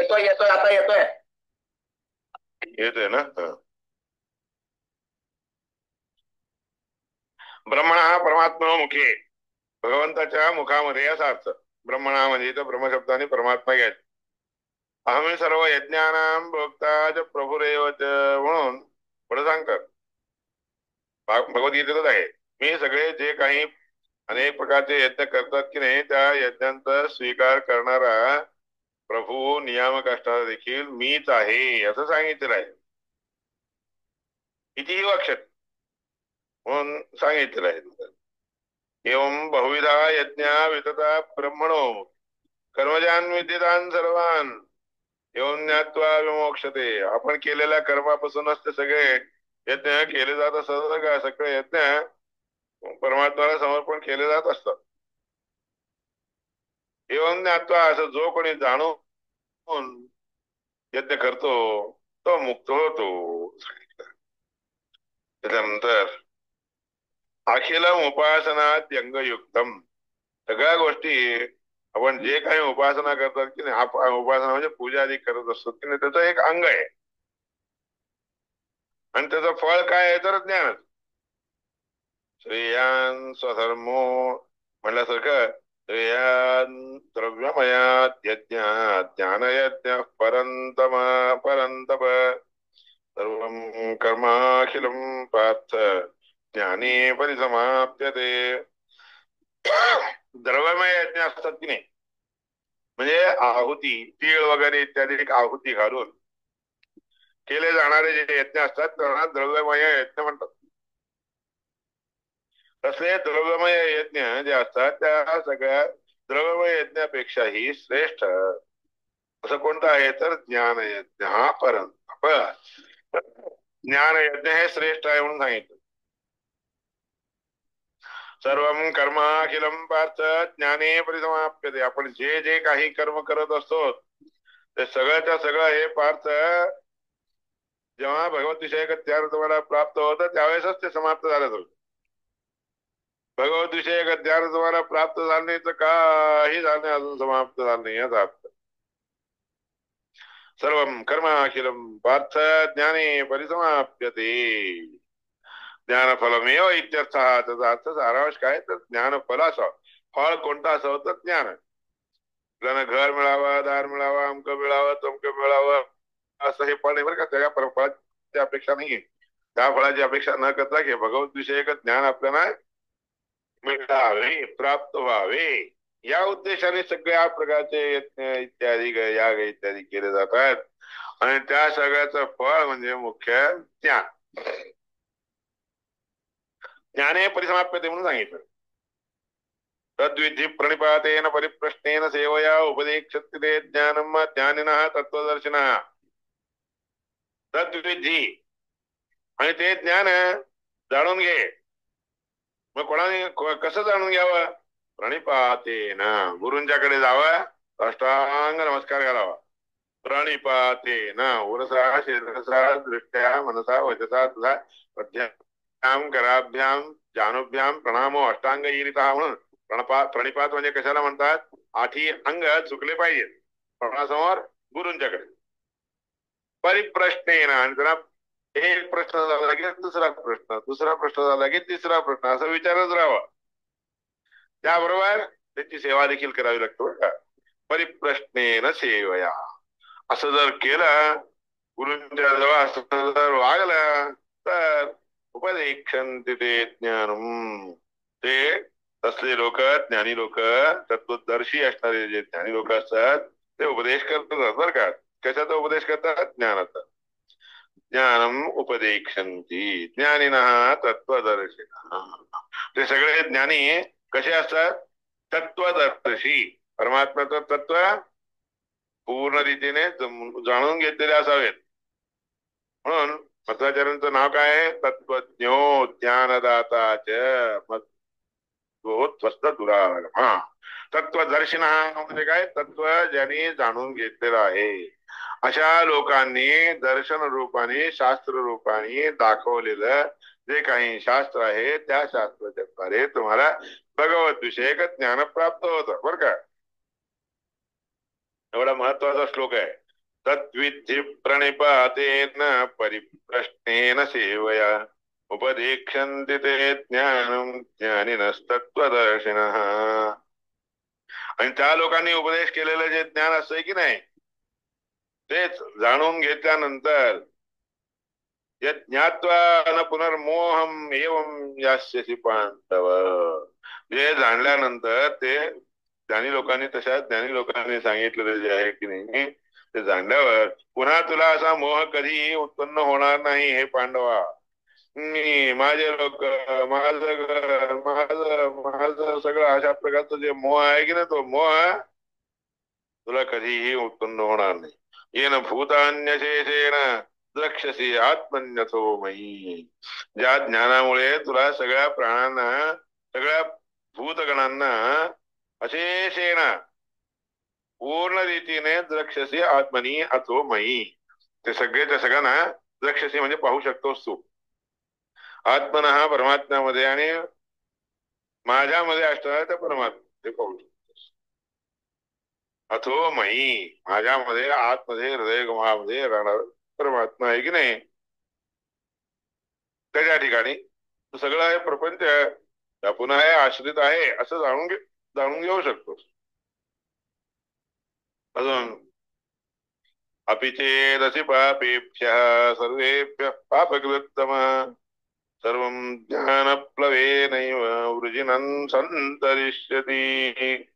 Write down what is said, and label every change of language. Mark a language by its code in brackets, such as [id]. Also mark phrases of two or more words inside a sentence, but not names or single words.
[mr] येतोय आता येतोय. येतोय ना. [sa] ब्रह्मणा परमात्मा मुखे, [mr] भगवंताच्या मुखामध्ये असा अर्थ. ब्रह्मणा म्हणजे इथं ब्रह्मशब्दाने परमात्मा घ्यायचे. [sa] अहमी सर्व यज्ञानां भोक्ता प्रभुरेव [mr] म्हणून पुढे सांगतात. भगवद्गीतेतच आहे, मी सगळे जे काही अनेक प्रकारचे यज्ञ करतात की नाही, त्या यज्ञांचा स्वीकार करणारा प्रभू नियामक असणारा देखील मीच आहे असं सांगितलेलं आहे. कितीही वाक्षत म्हणून सांगितलेलं आहे. [sa] एवं बहुविधा यज्ञा वितता ब्रह्मणो कर्मजान विद्धितान सर्वान एवं ज्ञात्वा विमोक्षते. [mr] आपण केलेल्या कर्मापासूनच ते सगळे यज्ञ केले जात असतात का? सगळे यज्ञ परमात्म्याला समर्पण केले जात असतात. [sa] एवं ज्ञात्वा, [mr] असं जो कोणी जाणून यज्ञ करतो तो मुक्त होतो. त्याच्यानंतर [sa] अखिलम उपासनात यंगयुक्तम, [mr] सगळ्या गोष्टी आपण जे काही उपासना करतात की नाही, उपासना म्हणजे पूजा आदी करत असतो की नाही, त्याचं एक अंग आहे. आणि त्याचं फळ काय आहे तर ज्ञानच. [sa] श्रेयान स्वधर्मो म्हणल्यासारखं, श्रेयान द्रव्यमयात यज्ञ ज्ञानयज्ञ परंतप सर्वं कर्माखिलं पार्थ ज्ञाने परिसमाप्यते. [mr] द्रव्यमय यज्ञ असतात की नाही, म्हणजे आहुती, तीळ वगैरे इत्यादी एक आहुती घालून केले जाणारे जे यज्ञ असतात त्यांना द्रव्यमय यज्ञ म्हणतात. तसे द्रव्यमय यज्ञ जे असतात त्या सगळ्या द्रव्यमय यज्ञापेक्षाही श्रेष्ठ असं कोणतं आहे तर ज्ञान यज्ञ हा परंतप. ज्ञान यज्ञ हे श्रेष्ठ आहे म्हणून सांगितलं. [sa] सर्वं कर्माखिलं पार्थ ज्ञाने परिसमाप्यते. [mr] आपण जे जे काही कर्म करत असतो ते सगळ्याच्या सगळं हे पार्थ जेव्हा भगवत विषयक ज्ञान तुम्हाला प्राप्त होतं त्यावेळेसच ते समाप्त झालं होतं. भगवत विषयक ज्ञान तुम्हाला प्राप्त झालं नाही तर काही झालं नाही, अजून समाप्त झालं नाही याचा अर्थ. [sa] सर्वं कर्माखिलं पार्थ ज्ञाने परिसमाप्यते. ज्ञानफलमेव इत्यर्थ. [mr] त्याचा अर्थ सारांश काय तर ज्ञानफलाचा फळ कोणता असावं तर ज्ञान. आपल्याला घर मिळावं, दार मिळावं, अमक मिळावं, तमक मिळावं असं हे फळ नाही बरं का. त्या फळाची अपेक्षा नाहीये. त्या फळाची अपेक्षा न करता की भगवत विषयक ज्ञान आपल्याला मिळावे, प्राप्त व्हावे, या उद्देशाने सगळ्या प्रकारचे यज्ञ इत्यादी याग इत्यादी केले जातात. आणि त्या सगळ्याचं फळ म्हणजे मुख्य ज्ञान. [sa] ज्ञाने परिसमाप्यते [mr] म्हणून सांगितलं. [sa] तद्विधी प्रणिपातेन परिप्रश्नेन सेवया उपदेक्षते ते ज्ञानम ज्ञानिनः तत्वदर्शिनः. तद्विधी, [mr] आणि ते ज्ञान जाणून घे. मग कोणाने कसं जाणून घ्यावं? प्रणिपातेन, गुरूंच्याकडे जावं, अष्टांग नमस्कार घालावा. [sa] प्रणिपातेन, उरसा शिरसा दृष्ट्या मनसा वचसा तुझा पद्याभ्याम कराभ्याम जानुभ्याम प्रणामो अष्टांग ईरिता. [mr] म्हणून प्रणिपात म्हणजे कशाला म्हणतात? 8 अंग चुकले पाहिजेत कोणासमोर? गुरूंच्याकडे. परिप्रश्नेन, आणि त्यांना एक प्रश्न झाला की दुसरा प्रश्न, दुसरा प्रश्न झाला की तिसरा प्रश्न, असं विचारच राहावा. त्याबरोबर त्याची सेवा देखील करावी लागतो का. [sa] परिप्रश्नेन सेवया, [mr] असं जर केलं, गुरूंच्या जवळ असं जर वागलं तर [sa] उपदेक्षन्ते ते ज्ञानम. [mr] ते तसले लोक, ज्ञानी लोक, तत्वदर्शी असणारे जे ज्ञानी लोक असतात ते उपदेश करतात बरं का. कशाचा उपदेश करतात? ज्ञानाचा. [sa] ज्ञानम उपदेक्षन्ति ज्ञानिनः तत्वदर्शिनः. [mr] ते सगळे ज्ञानी कसे असतात? तत्वदर्शी, परमात्म्याचं तत्व पूर्ण रीतीने जाणून घेतलेले असावेत. म्हणून मध्वाचार्यांचं नाव काय आहे? [sa] तत्वज्ञो ज्ञानदाताच मध्वोत्वस्त दुरागमा. [mr] तत्वदर्शिन म्हणजे काय? तत्व ज्यांनी जाणून घेतलेलं आहे अशा लोकांनी दर्शन रूपाने, शास्त्र रूपाने दाखवलेलं जे काही शास्त्र आहे त्या शास्त्राच्या द्वारे तुम्हाला भगवत विषयक ज्ञान प्राप्त होतं. बरं का? एवढा महत्वाचा श्लोक आहे. [sa] तत्विद्धि प्रणिपातेन परिप्रश्नेन सेवया उपदेक्षन्ति ते ज्ञानं ज्ञानिनस्तत्त्वदर्शिनः. [mr] आणि त्या लोकांनी उपदेश केलेलं जे ज्ञान असतंय की नाही, तेच जाणून घेतल्यानंतर [sa] ज्ञात्वा न पुनर्मोहम एवं यास्यसि पांडव. [mr] जे जाणल्यानंतर ते ज्ञानी लोकांनी, तशा ज्ञानी लोकांनी सांगितलेलं जे आहे की नाही, ते जाणल्यावर पुन्हा तुला असा मोह कधीही उत्पन्न होणार नाही. हे पांडवा, मी माझे लोक, माझं घर, माझं सगळं अशा प्रकारचं जे मोह आहे की नाही, तो मोह तुला कधीही उत्पन्न होणार नाही. [sa] येन भूतान्यशेषेण द्रक्ष्यसी आत्मन्यथो मयी. [mr] ज्या ज्ञानामुळे तुला सगळ्या प्राणांना, सगळ्या भूतगणांना अशेषेण पूर्ण रीतीने [sa] द्रक्ष्यसी आत्मनी अथो मयी. [mr] ते सगळ्याच्या सगळ्यांना द्रक्ष्यसी म्हणजे पाहू शकतोस तू. आत्मना परमात्म्यामध्ये आणि माझ्यामध्ये असणारा त्या परमात्मा ते पाहू शकतोस. [sa] अथो मयी, [mr] माझ्यामध्ये आतमध्ये हृदयगमामध्ये राहणार परमात्मा आहे की नाही, त्याच्या ठिकाणी सगळं हे प्रपंच पुन्हा हे आश्रित आहे असं जाणून घेऊ शकतोस. [sa] अजून अपि चेदसि पापेभ्यः सर्वेभ्यः पापकृत्तमः सर्वं ज्ञानप्लवेनैव वृजिनं सन्तरिष्यति.